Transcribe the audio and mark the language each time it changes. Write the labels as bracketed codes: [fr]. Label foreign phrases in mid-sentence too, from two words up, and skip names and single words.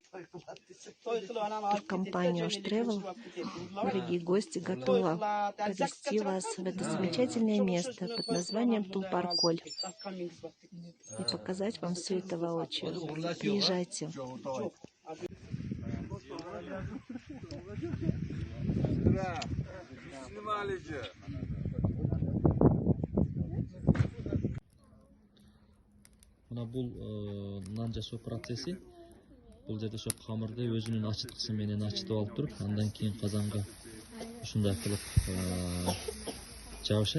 [ru] Компания Osh Travel, дорогие гости, готова повести вас в это замечательное место под названием Тулпарколь и показать вам все это воочию. Приезжайте. [ky] Мына бул нан жасоо процесси. Бул жерде ошо камырды өзүнүн ачыткысы менен ачытып алып туруп, андан кийин казанга ушундай кылып жабышат.